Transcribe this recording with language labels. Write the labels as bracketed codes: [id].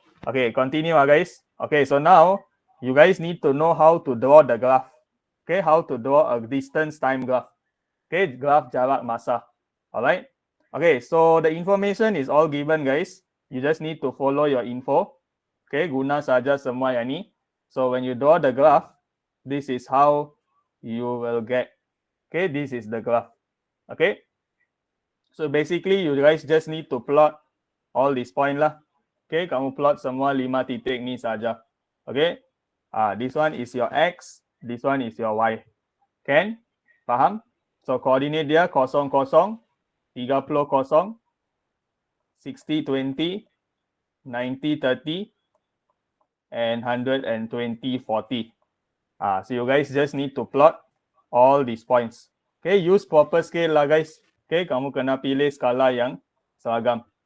[en] Okay, continue guys. Okay, so now you guys need to know how to draw the graph. Okay, how to draw a distance time graph. Okay, [ms] graph jarak masa. [en] Alright? Okay, so the information is all given guys. You just need to follow your info. [ms] Okay, guna saja semua yang ni. [en] So when you draw the graph, this is how you will get. Okay, this is the graph. Okay. So basically you guys just need to plot all these point lah. [ms] Okay, kamu plot semua 5 titik ni saja. Okay. [en] This one is your X, this one is your Y. Can? Faham? So coordinate dia 0, 0, 30, 0, 60, 20, 90, 30, and 120, 40. So you guys just need to plot all these points. Okay, use proper scale lah guys. [ms] Okay, kamu kena pilih skala yang seragam.